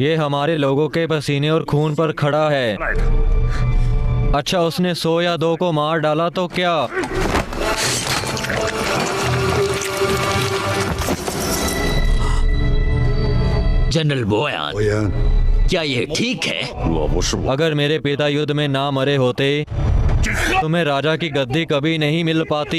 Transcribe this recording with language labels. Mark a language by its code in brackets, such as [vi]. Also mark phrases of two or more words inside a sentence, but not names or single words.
[hi] ये हमारे लोगों के पसीने और खून पर खड़ा है। [zh] 来的。 [hi] अच्छा, उसने 100 या 2 को मार डाला तो क्या? जनरल बोयान, [zh] 博言， [hi] क्या ये ठीक है? [zh] 若不是我， [hi] अगर मेरे पिता युद्ध में ना मरे होते तुम्हें राजा की गद्दी कभी नहीं मिल पाती।